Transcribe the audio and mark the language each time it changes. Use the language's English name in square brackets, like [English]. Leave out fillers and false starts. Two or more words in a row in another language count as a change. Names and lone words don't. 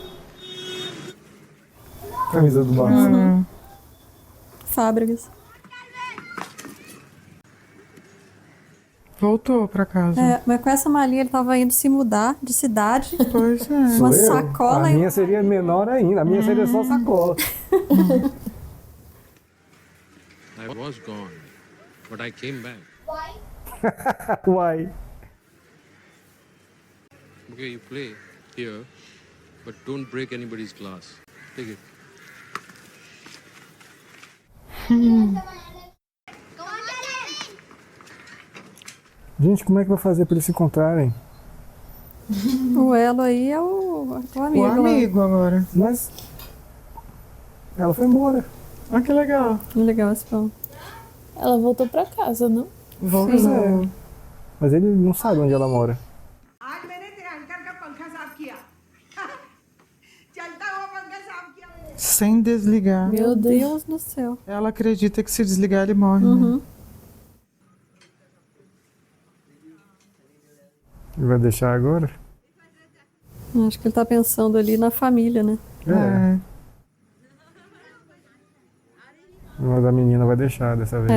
[Portuguese] Camisa do Barça. Fábricas. Voltou pra casa. É, mas com essa malinha ele tava indo se mudar de cidade. Pois é. Uma Sou eu? sacola A e minha seria menor ainda. A minha seria só sacola. [English] I was gone, but I came back. [Portuguese] Uai. [English] Okay, you play here, but don't break anybody's glass. Take it. [Portuguese] Gente, como é que vai fazer pra eles se encontrarem? o elo aí é o amigo. O amigo agora. Mas ela foi embora. Olha que legal. Legal esse ponto. Ela voltou pra casa, não? Voltou. Mas ele não sabe onde ela mora. [Hindi] आज मैंने तेरे अंकल का पंखा साफ किया चलता हुआ पंखा साफ किया [Portuguese] Sem desligar. Meu Deus do céu. Ela acredita que se desligar ele morre, né? Ele vai deixar agora? Acho que ele tá pensando ali na família, né? É. Mas a menina vai deixar dessa vez.